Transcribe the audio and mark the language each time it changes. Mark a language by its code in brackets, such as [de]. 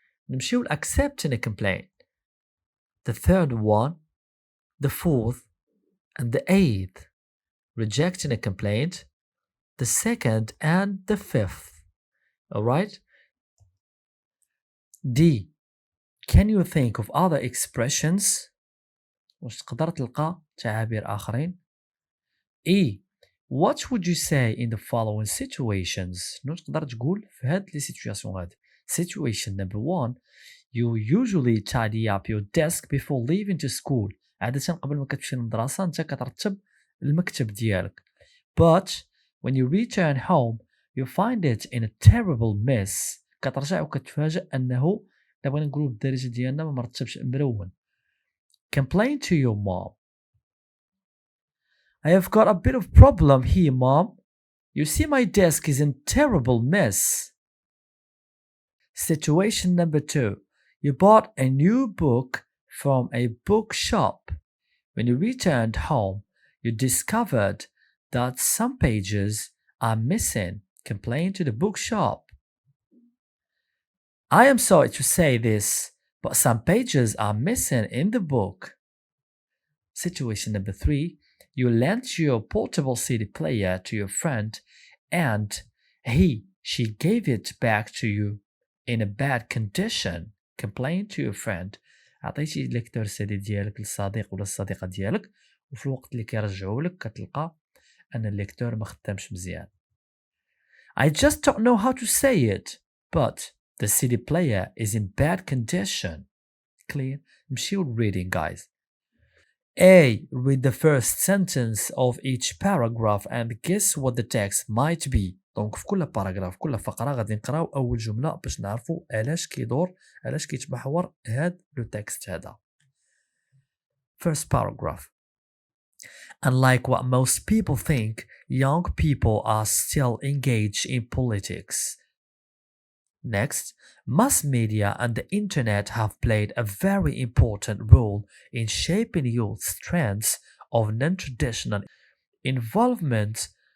[ar] نمشيو [en] accepting a complaint. The third one, the fourth, and the eighth. Rejecting a complaint. The second and the fifth. Alright? D. Can you think of other expressions? [ar] واش تقدر تلقى تعابير آخرين؟ E. [en] What would you say in the following situations? [ar] شنو تقدر تقول في هاد لي سيتوياسيون هادي؟ [en] Situation number 1. You usually tidy up your desk before leaving to school. [ar] عادة قبل ما كتمشي للمدرسة أنت كترتب المكتب ديالك. [en] But when you return home, you find it in a terrible mess. [ar] كترجع وكتفاجأ أنه بغينا نقولوا بالدارجة ديالنا ما مرتبش مرون. [en] Complain to your mom. I have got a bit of problem here, Mom. You see my desk is in terrible mess. Situation number 2. You bought a new book from a bookshop. When you returned home, you discovered that some pages are missing. Complain to the bookshop. I am sorry to say this, but some pages are missing in the book. Situation number 3. You lent your portable CD player to your friend and she gave it back to you in a bad condition. Complain to your friend. [ar] عطيتي ليكتور سيدي ديالك للصديق ولا الصديقة ديالك وفي الوقت اللي كيرجعوا لك كتلقى أن الليكتور ما خدامش مزيان. [en] I just don't know how to say it, but the CD player is in bad condition. Clear? [ar] نمشيو [en] reading, guys. A. Read the first sentence of each paragraph and guess what the text might be. [ar] دونك في كل باراغراف كل فقرة غادي نقراو أول جملة باش نعرفوا علاش كيدور علاش كيتمحور هاد لو تكست هذا. [en] First paragraph. Unlike what most people think, young people are still engaged in politics. Next, mass media and the internet have played a very important role in shaping youth's trends of non-traditional involvement